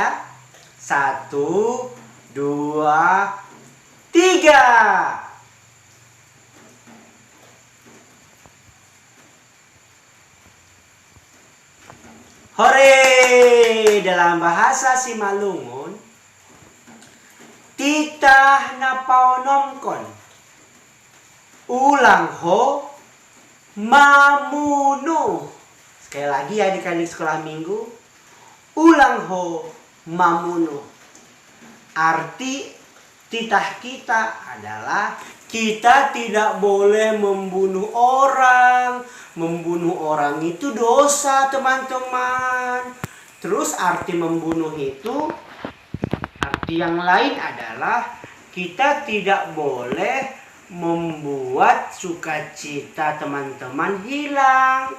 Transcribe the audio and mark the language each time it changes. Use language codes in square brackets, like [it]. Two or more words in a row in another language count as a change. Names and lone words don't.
[id] 1, 2, 3. Hore! Dalam bahasa Simalungun, [bts] titah napaonomkon. Ulang ho mamunu. [id] Sekali lagi ya adik-adik sekolah minggu. [bts] Ulang ho mamunu. [id] Arti titah kita adalah kita tidak boleh membunuh orang. Membunuh orang itu dosa, teman-teman. Terus arti membunuh itu, arti yang lain adalah kita tidak boleh membuat sukacita teman-teman hilang.